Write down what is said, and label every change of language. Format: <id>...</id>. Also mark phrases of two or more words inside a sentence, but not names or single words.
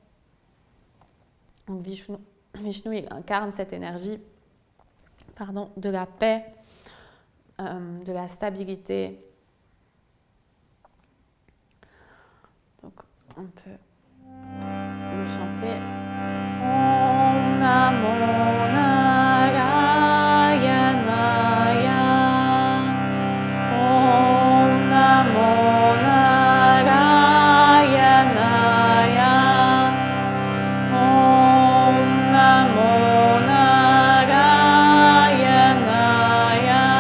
<fr>Donc Vishnu, il incarne cette énergie de la paix, de la stabilité. Donc on peut le chanter.</fr> <sa>ॐ नमो नारायणाय. ॐ नमो नारायणाय. ॐ नमो नारायणाय.</sa>